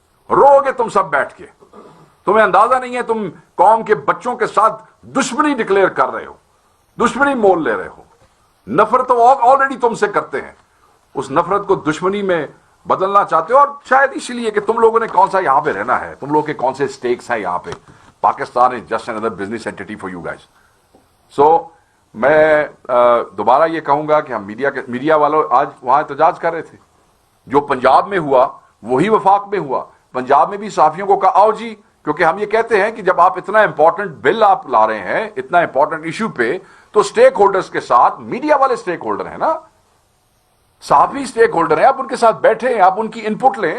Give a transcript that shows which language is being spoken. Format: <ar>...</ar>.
<ur>رو گے تم سب بیٹھ کے. تمہیں اندازہ نہیں ہے تم قوم کے بچوں کے ساتھ دشمنی ڈکلیئر کر رہے ہو, دشمنی مول لے رہے ہو. نفرت تو آلریڈی تم سے کرتے ہیں, اس نفرت کو دشمنی میں بدلنا چاہتے ہو. اور شاید اسی لیے کہ تم لوگوں نے کون سا یہاں پہ رہنا ہے, تم لوگ کے کون سے سٹیکس ہیں یہاں پہ.</ur> <en>Pakistan is just another business entity for you guys.</en> <ur>سو میں دوبارہ یہ کہوں گا کہ ہم میڈیا والوں آج وہاں احتجاج کر رہے تھے. جو پنجاب میں ہوا وہی وفاق میں ہوا. پنجاب میں بھی صحافیوں کو کہا آؤ جی, کیونکہ ہم یہ کہتے ہیں کہ جب آپ اتنا امپورٹنٹ بل آپ لا رہے ہیں, اتنا امپورٹنٹ ایشو پہ, تو سٹیک ہولڈرز کے ساتھ میڈیا والے سٹیک ہولڈر ہیں نا, صحافی سٹیک ہولڈر ہیں, آپ ان کے ساتھ بیٹھیں, آپ ان کی انپٹ لیں.</ur>